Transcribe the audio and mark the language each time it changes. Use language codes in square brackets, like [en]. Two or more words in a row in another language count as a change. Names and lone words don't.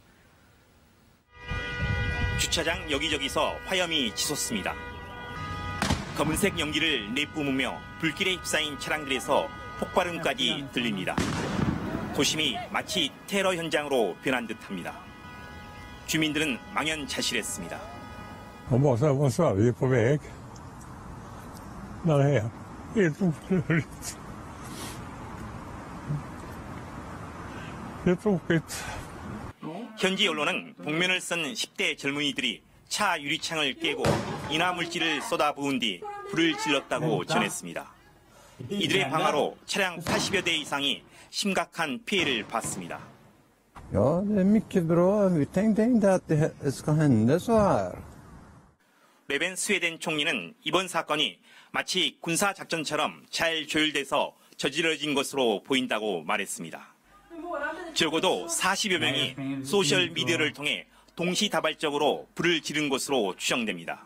[ko] 주차장 여기저기서 화염이 치솟습니다. 검은색 연기를 내뿜으며 불길에 휩싸인 차량들에서 폭발음까지 들립니다. 도심이 마치 테러 현장으로 변한 듯합니다. 주민들은 망연자실했습니다. [sv] Man måste vara på väg. När det är helt oförståeligt. Det är tråkigt. [ko] 현지 언론은 복면을 쓴 10대 젊은이들이 차 유리창을 깨고 인화물질을 쏟아부은 뒤 불을 질렀다고 전했습니다. 이들의 방화로 차량 80여 대 이상이 심각한 피해를 봤습니다. [sv] Ja, det är mycket bra. Vi tänkte inte att det ska hända så här. [ko] 레벤 스웨덴 총리는 이번 사건이 마치 군사작전처럼 잘 조율돼서 저질러진 것으로 보인다고 말했습니다. 적어도 40여 명이 소셜미디어를 통해 동시다발적으로 불을 지른 것으로 추정됩니다.